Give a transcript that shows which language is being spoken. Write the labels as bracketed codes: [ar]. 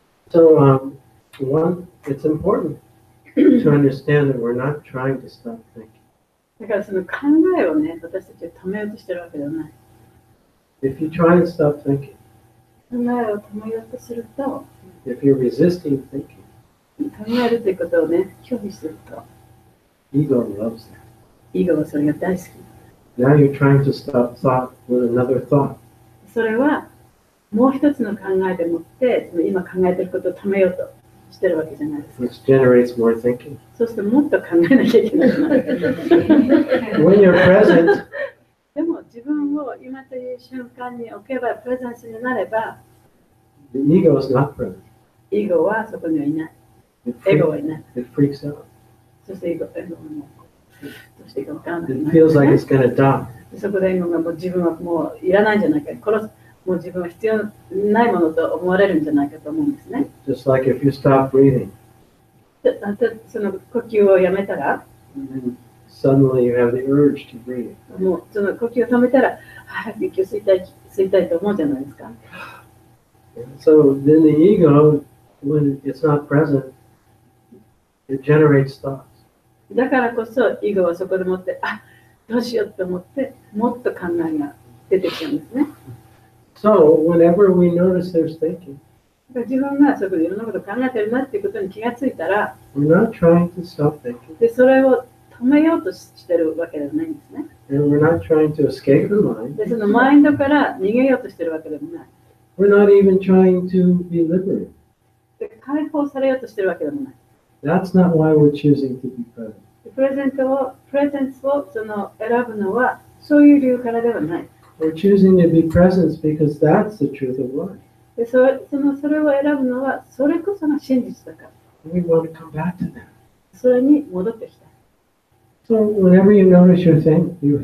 [en] So, it's important to understand that we're not trying to stop thinking. [ja] だからその考えをね、私たちは止めようとしてるわけではない。 [en] If you try and stop thinking, [ja] 考えを止めようとすると、 [en] if you're resisting thinking, [ja] 考えるということをね、拒否すると、 [en] ego loves that. [ja] イゴはそれが大好き。 [en] Now you're trying to stop thought with another thought. [ja] それはもう一つの考えでもって、今考えていることを止めようとしてるわけじゃないですか。 [en] Which generates more thinking. [ja] そうするともっと考えなきゃいけなくなる。 [en] When you're present, [ja] でも自分を今という瞬間に置けば、プレゼンスになれば、 [en] the ego is not present. [ja] イゴはそこにはいない。 [en] It [ja] エゴはいない。 [en] freaks out. [ja] そしてイゴはもうどうしていいか分からなく [en] It [ja] なる、 [en] feels like it's going to die. [ja] そこでイゴがもう自分はもういらないんじゃないか、もう自分は必要ないものと思われるんじゃないかと思うんですね。 [en] Just like if you stop breathing, [ja] その呼吸をやめたら、 [en] and then suddenly you have the urge to breathe. [ja] もうその呼吸を止めたら、早く息を吸いたいと思うじゃないですか。 [en] So then the ego, when it's not present, it generates thoughts. [ja] だからこそ、イゴはそこでもって、どうしようと思って、もっと考えが出てきちゃうんですね。 [en] So whenever we notice there's thinking, [ja] 自分がそこでいろんなことを考えてるなっていうことに気がついたら、 [en] we're not trying to stop thinking, [ja] でそれを止めようとしてるわけではないんですね。 [en] and we're not trying to escape the mind. [ja] でそのマインドから逃げようとしてるわけでもない。 [en] We're not even trying to be liberated. [ja] で解放されようとしてるわけでもない。 [en] That's not why we're choosing to be present. [ja] プレゼンスを選ぶのはそういう理由からではない。 [en] We're choosing to be present because that's the truth of life. [ja] でそれを選ぶのはそれこそが真実だから。 [en] We want to come back to that. [ja] それに戻ってきた。 [en] So whenever you notice you're thinking,